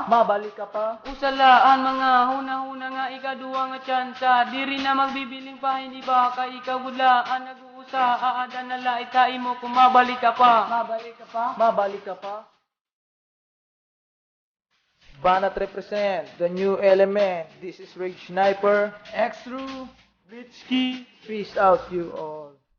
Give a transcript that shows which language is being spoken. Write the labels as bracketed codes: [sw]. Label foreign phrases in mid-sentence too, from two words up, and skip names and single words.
[war] Mabalik ka pa? Usalaan mga huna-huna nga ikaduwa nga tsansa, diri na magbibiling pahin iba, kay ikaw gudlaan nag-uusa, aadan na laita imo kung mabalik ka pa. Mabalik ka pa? Mabalik ka pa? [en] Banat represent the new element. This is Rage Sniper. Extru. Richkey. Peace out you all.